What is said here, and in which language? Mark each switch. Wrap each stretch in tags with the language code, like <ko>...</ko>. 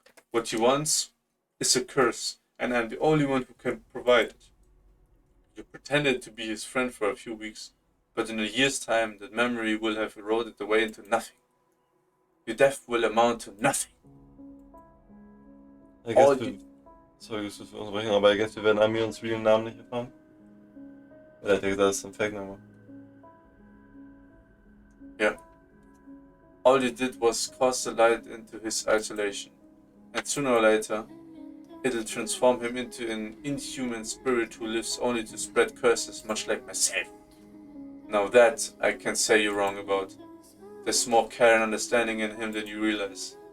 <en>What he wants is a curse, and I'm the only one who can provide it. You pretended to be his friend for a few weeks, but in a year's time that memory will have eroded away into nothing. Your death will amount to nothing.</en> <de>Sorry, ich muss unterbrechen, aber</de> <en>I guess</en> <de>wir werden Amions realen Namen nicht erfahren. Weil er hat ja gesagt, das ist ein Fake-Name.</de> <en>Yeah. All you did was cast the light into his isolation, and sooner or later, it'll transform him into an inhuman spirit who lives only to spread curses, much like myself. Now that I can say you're wrong about. There's more care and understanding in him than you realize.</en>